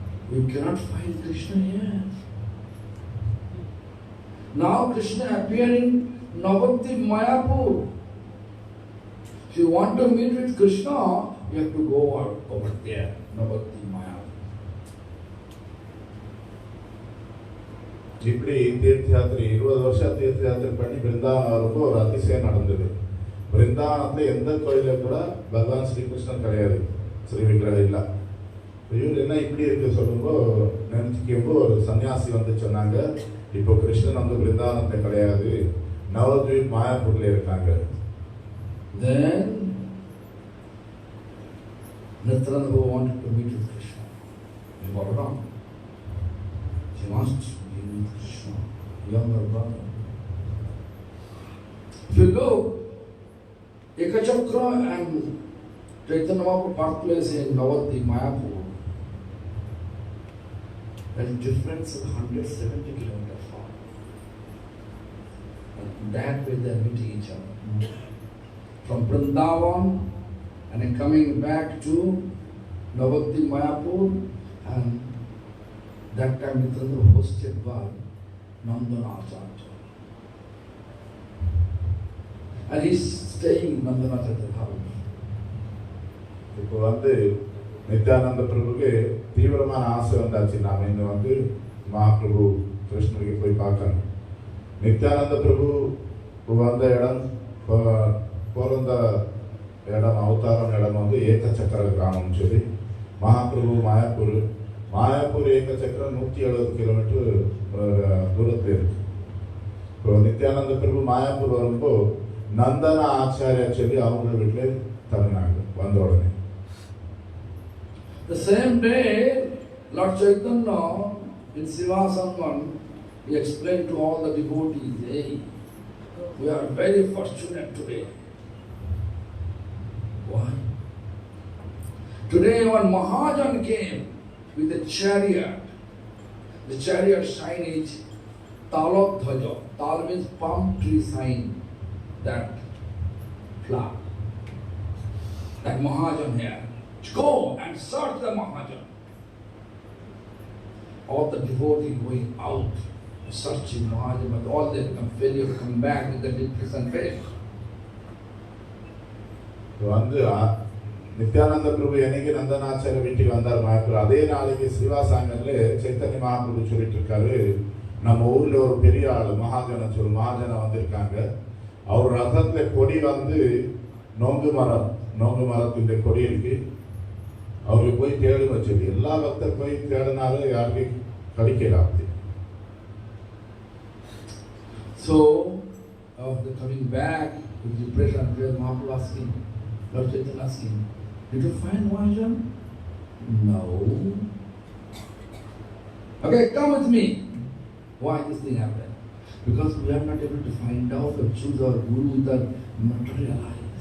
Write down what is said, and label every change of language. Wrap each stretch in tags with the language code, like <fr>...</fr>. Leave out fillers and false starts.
<en>We cannot find Krishna here. Now Krishna appeared in Navadvip Mayapur. If you want to meet with Krishna, you have to go over there, Navadvip Mayapur.</en> <ta>இப்படி தீர்த்த யாத்திரை 20 வருஷம் தீர்த்த யாத்திரை பண்ணி பிருந்தாவனம் வரும்போ ஒரு அதிசயம் நடந்தது. பிருந்தாவனத்துல எந்த கோயில கூட பகவான் ஸ்ரீகிருஷ்ணன் கிடையாது, ஸ்ரீ விக்கிரகம் இல்ல. இவர் என்ன இப்படி இருக்கு சொல்லும்போ நினைச்சுக்கும்போ ஒரு சன்னியாசி வந்து சொன்னாங்க, இப்போ கிருஷ்ணன் வந்து பிருந்தாவனத்தை கிடையாது, நவத்வீப் மாயாப்பூர்ல இருக்காங்க.</ta> <en>Then Nityananda wanted to meet with Krishna. He got wrong. He wants to meet with Krishna, younger brother. If you look, Ekachakra and Chaitanya Mahaprabhu birthplace in Navadvip Mayapur, there is difference of 170 kilometers far. And that way they are meeting each other. From Vrindavan and then coming back to Navadvip Mayapur, and that time Nityananda hosted by Nandanacharya. And he's staying in Nandanacharya's house.</en> <ta>இப்போ வந்து நித்யானந்த பிரபுக்கு தீவிரமான ஆசை வந்தாச்சு, நாம இன்னும் வந்து மகாபிரபு கிருஷ்ணருக்கு போய் பார்க்கணும். நித்யானந்த பிரபு வந்த இடம், பிறந்த இடம், அவதாரம் இடம் வந்து ஏகச்சக்கர கிராமம் சொல்லி மகாபிரபு மாயாப்பூர் ஏகச்சக்கரம் 170 கிலோமீட்டர் தூரத்தில் இருக்கு. இப்போ நித்யானந்த பிரபு மாயாப்பூர் வரும்போ நந்தன ஆச்சாரியா சொல்லி அவங்க வீட்டில் தங்கினாங்க வந்த உடனே.</ta> <en>The same day, Lord Chaitanya in Sivasangan, he explained to all the devotees, hey, We are very fortunate today. Why? Today when Mahajan came with a chariot, the chariot sign is Talok Dhaja. Tal means palm tree sign, that flag. That Mahajan here. Go and search the Mahajan. All the devotees going out, searching Mahajan, but all they become failure, come back with the depression face.</en> <ta>வந்து நித்யானந்த பிரபு என்னைக்கு நந்தனாச்சாரிய வீட்டுக்கு வந்தார் மகாபிரபு, அதே நாளைக்கு ஸ்ரீவாசாங்கர்ல சைத்தன்ய மகாபிரபு சொல்லிட்டு இருக்காரு, நம்ம ஊர்ல ஒரு பெரிய ஆளு மகாஜன வந்திருக்காங்க, அவர் ரதத்துல கொடி வந்து நோங்கு மரத்தின் கொடி இருக்கு, அவருக்கு போய் தேடுங்க சொல்லி எல்லா பக்தர் போய் தேடினாலும் யாருக்கும் கிடைக்கல.</ta> <en>So after coming back with depression, Mahaprabhu asking, Lord Chaitanya asking, did you find Mahajan? No. Okay, come with me. Why this thing happened? Because we are not able to find out or choose our guru with our material eyes.</en>